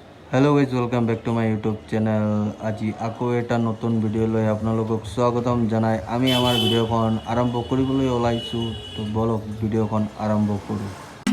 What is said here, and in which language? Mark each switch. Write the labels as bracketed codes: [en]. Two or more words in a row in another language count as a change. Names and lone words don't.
[en] Hello guys welcome back to my YouTube channel. [as] আজি আকৌ এটা নতুন ভিডিও লৈ আপোনালোকক স্বাগতম জনাই আমি আমাৰ ভিডিওখন আৰম্ভ কৰিবলৈ ওলাইছোঁ। তো বলক ভিডিওখন আৰম্ভ কৰোঁ।